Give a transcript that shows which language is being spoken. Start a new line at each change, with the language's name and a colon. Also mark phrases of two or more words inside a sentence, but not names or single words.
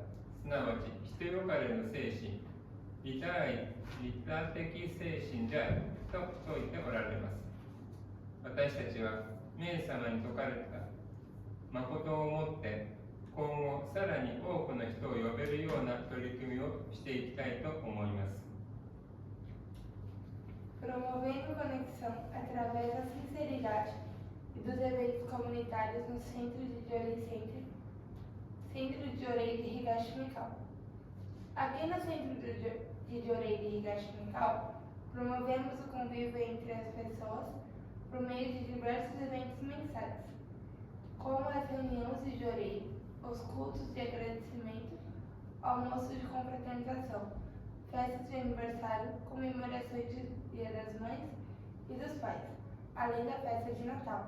Japanese: すなわち人よかれの精神、利他的精神であると説いておられます。私たちは冥様に説かれた誠をもって今後さらに多くの人を呼べるような取り組みをしていきたいと思います。
Portuguese: Promovendo conexão através da sinceridade e dos eventos comunitários no Centro de Jorei de Higashi Mikao. Aqui no Centro de Jorei de Higashi Mikao, promovemos o convívio entre as pessoas por meio de diversos eventos mensais, como as reuniões de Jorei, os cultos de agradecimento, almoços de confraternização, festas de aniversário, comemorações de Dia das Mães e dos Pais, além da festa de Natal.